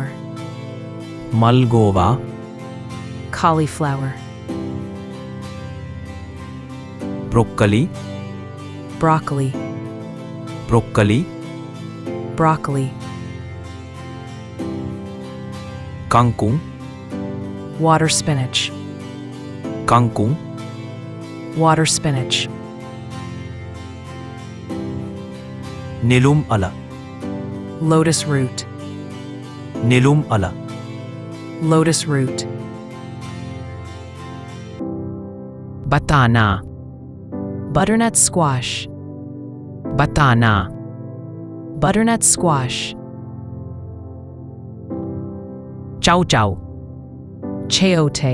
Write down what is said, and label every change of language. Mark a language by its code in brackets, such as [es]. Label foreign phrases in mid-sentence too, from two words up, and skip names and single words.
[si] මල්ගෝවා [en] cauliflower, [si] බ්‍රොක්කලි [en] broccoli, [si] බ්‍රොක්කලි [en] broccoli, [si] කංකුම් [en] water spinach, [si] කංකුම් [en] water spinach, [si] නෙළුම් අල [en] lotus root, [si] නෙළුම් අල [en] lotus root, [si] බතානා [en] butternut squash, [si] බතානා [en] butternut squash, [si] චව් චව් [en] chayote,